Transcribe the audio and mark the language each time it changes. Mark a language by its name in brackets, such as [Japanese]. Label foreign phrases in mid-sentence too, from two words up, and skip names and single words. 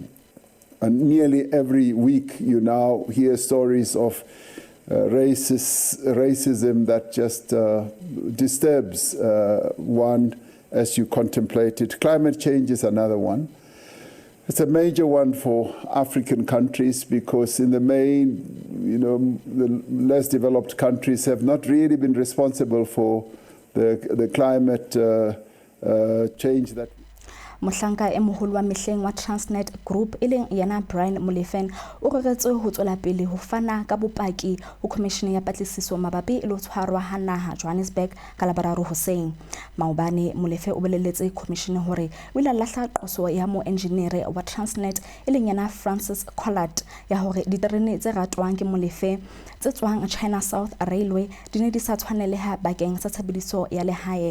[English] And nearly every week you now hear stories of racism that just disturbs one as you contemplate it. Climate change is another one. It's a major one for African countries because in the main, the less developed countries have not really been responsible for the climate change that [Southern Sotho] Mohlanka e moholo wa mehleng wa Transnet Group eleng yana Brian Molefen o reretswe ho tswela pele ho fana ka bopaki ho Commission ya Patlisiso mabapi le ho tshwarwa ha naha Johannesburg ka Laboraro hoseng. Maobane Molefe o boleletse commission hore o ila lahla qoso ya mo engineer wa Transnet eleng yana Francis Collard ya hore diterene tse ratwang ke Molefe tse tswang China South Railway di ne di sa tshwaneleha bakeng sa tshebediso ya lehae.